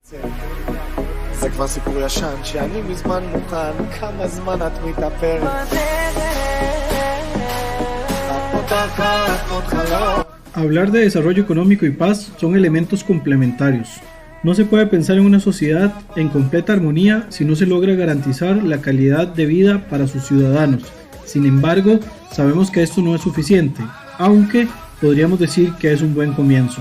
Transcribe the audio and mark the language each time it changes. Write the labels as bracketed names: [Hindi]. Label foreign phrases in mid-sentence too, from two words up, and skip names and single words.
[Hebrew] זה כבר סיפור ישן שאני מזמן מוכן כמה זמן את מתאפרת [Spanish] Hablar de desarrollo económico y paz son elementos complementarios. No se puede pensar en una sociedad en completa armonía si no se logra garantizar la calidad de vida para sus ciudadanos. Sin embargo, sabemos que esto no es suficiente, aunque podríamos decir que es un buen comienzo.